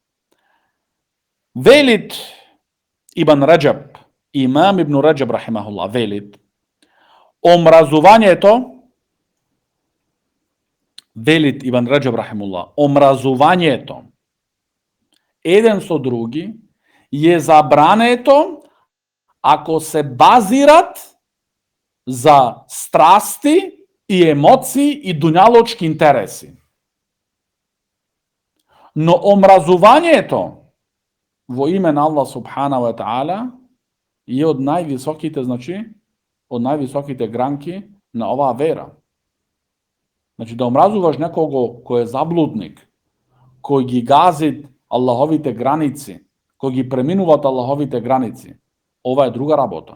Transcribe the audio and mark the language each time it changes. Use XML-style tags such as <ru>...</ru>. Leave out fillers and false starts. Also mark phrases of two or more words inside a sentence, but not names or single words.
<mk>Велит Ибн Раджаб, Имам Ибн Раджаб рахимахуллах, велит, велит Ибн Раджаб рахимахуллах, омразувањето еден со други е забрането ако се базират за страсти и емоции и дуњалочки интереси. Но омразувањето во име на Аллах</mk> <ar>سبحانه وتعالى</ar> <mk>е од највисоките, значи, од највисоките гранки на оваа вера. Значи, да омразуваш некого кој е заблудник, кој ги гази Аллаховите граници, кој ги преминуваат Аллаховите граници, ова е друга работа.</mk>